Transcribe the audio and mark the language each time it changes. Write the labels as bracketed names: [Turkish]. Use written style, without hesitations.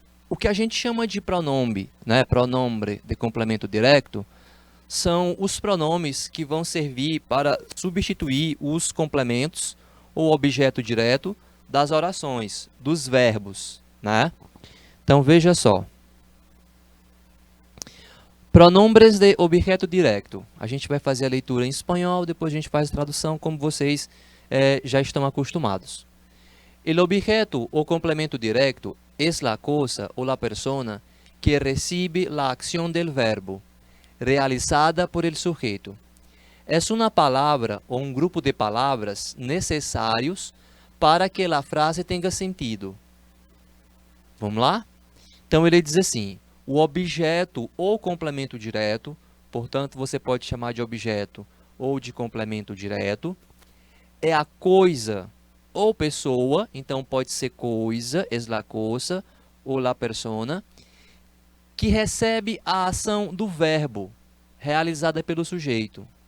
[Portuguese] O que a gente chama de pronome, né, pronombre de complemento direto, são os pronomes que vão servir para substituir os complementos ou objeto direto das orações, dos verbos, né? Então, veja só. Pronombres de objeto direto. A gente vai fazer a leitura em espanhol, depois a gente faz a tradução, como vocês já estão acostumados. [Spanish] El objeto o complemento directo es la cosa o la persona que recibe la acción del verbo, realizada por el sujeto. Es una palabra o un grupo de palabras necesarios para que la frase tenga sentido. [Portuguese] Vamos lá? Então, ele diz assim, o objeto ou complemento direto, portanto, você pode chamar de objeto ou de complemento direto, é a coisa ou pessoa, então pode ser coisa, [Spanish] es la cosa, [Portuguese] ou la persona, que recebe a ação do verbo, realizada pelo sujeito.